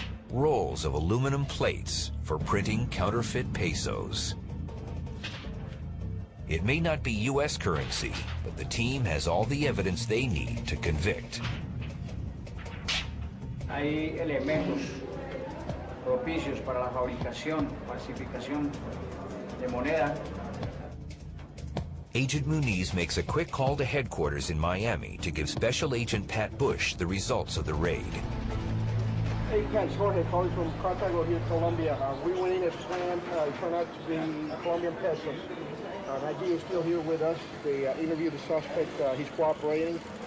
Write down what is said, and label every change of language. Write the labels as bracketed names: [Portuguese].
[English] Rolls of aluminum plates for printing counterfeit pesos. It may not be U.S. currency, but the team has all the evidence they need to convict. [Spanish] Hay elementos propicios para la fabricación, falsificación de moneda. [English] Agent Muniz makes a quick call to headquarters in Miami to give Special Agent Pat Bush the results of the raid. Hey guys, Jorge calling from Cartago here, Colombia. We went in as planned. It turned out to be Colombian pesos. Nigeria is still here with us. They interviewed the suspect. He's cooperating.